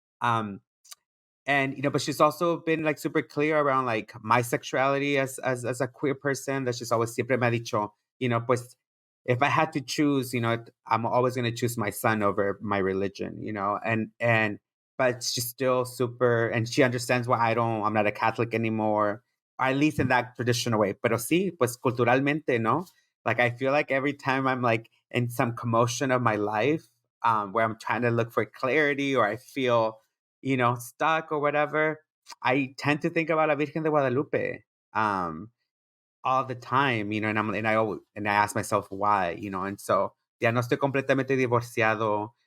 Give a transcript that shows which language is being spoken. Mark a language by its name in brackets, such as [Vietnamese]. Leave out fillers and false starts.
[English] And but she's also been like super clear around like my sexuality as a queer person, that she's always [Spanish] siempre me ha dicho, pues [English] if I had to choose, I'm always going to choose my son over my religion, and but she's still super, and she understands why I'm not a Catholic anymore, or at least in that traditional way. [Spanish] Pero sí, pues culturalmente, no? [English] Like I feel like every time I'm like in some commotion of my life, where I'm trying to look for clarity, or I feel stuck or whatever, I tend to think about La Virgen de Guadalupe all the time, and I ask myself why, and so [Spanish] ya no estoy completamente divorciado.